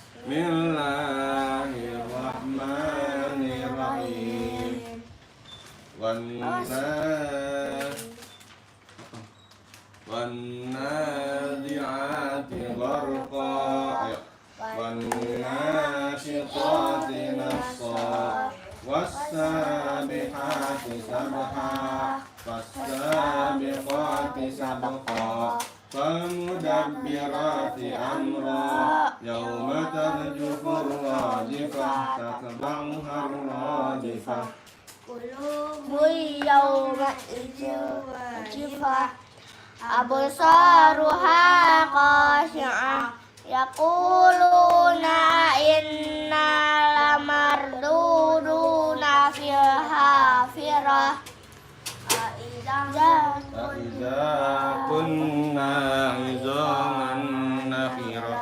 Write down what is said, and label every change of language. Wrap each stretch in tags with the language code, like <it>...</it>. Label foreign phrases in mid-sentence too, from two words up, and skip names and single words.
<ar>Bismillahirrahmanirrahim. وَالنَّازِعَاتِ غَرْقًا. Ayo. وَالنَّاشِطَاتِ نَشْطًا. وَالسَّابِحَاتِ سَبْحًا. وَالسَّابِقَاتِ سَبْقًا. فَالْمُدَبِّرَاتِ أَمْرًا. يَوْمَ تَرْجُفُ الرَّاجِفَةُ. تَتْبَعُهَا الرَّاجِفَةُ. قُلُوبٌ يَوْمَئِذٍ وَاجِفَةٌ أَبْصَارُهَا خَاشِعَةٌ يَقُولُونَ أَإِنَّا لَمَرْدُودُونَ فِي الْحَافِرَةِ إِذَا كُنَّا عِظَامًا نَخِرَةً.</ar>